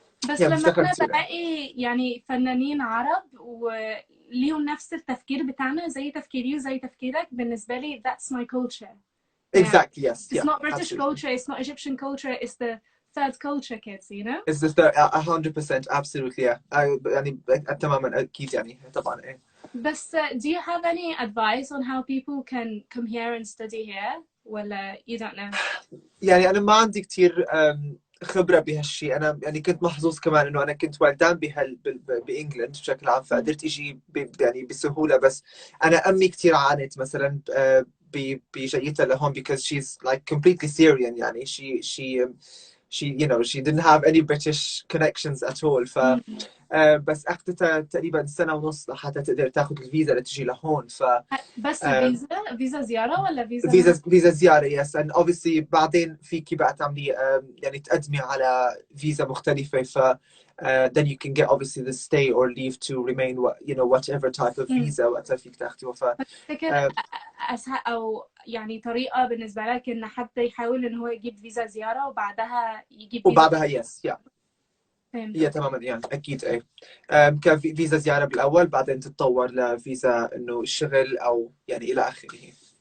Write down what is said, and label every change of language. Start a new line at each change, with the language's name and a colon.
Arabic: بس لما أنا بلاقي يعني فنانين عرب وليهم نفس التفكير بتاعنا زي تفكيري وزي تفكيرك بالنسبة لي that's my culture.
English: Exactly, yes. It's not British culture, it's not Egyptian culture, it's the third culture kids, you know? It's the third, 100%, absolutely, yeah.
Arabic: يعني تماما أكيد يعني طبعا إيه.
English: بس do you have any advice on how people can come here and study here? ولا you don't know?
Arabic: يعني أنا ما عندي كتير خبرة بهالشيء. أنا يعني كنت محظوظ كمان إنه أنا كنت ولدان بإنجلند بشكل عام فقدرت إجي يعني بسهولة. بس أنا أمي كتير عانت مثلا بجيتها لهون because she's like completely Syrian يعني she you know she didn't have any British connections at all بس أخذتها تقريبا سنة ونص لحتى تقدر تاخذ الفيزا لتجي لهون بس فيزا زيارة ولا
English: visa زيارة yes and obviously بعدين فيكي بقى تعملي يعني تقدمي على فيزا مختلفة then you can get obviously the stay or leave to remain you know whatever type of visa وقتها فيك تاخذيها
Arabic: تفتكر أسهل أو يعني طريقة بالنسبة لك إن حد يحاول إن هو يجيب فيزا زيارة وبعدها يجيب فيزا وبعدها yes yeah تماما يعني أكيد إيه كفيزا زيارة بالأول بعدين تتطور لفيزا إنه الشغل أو يعني إلى آخره.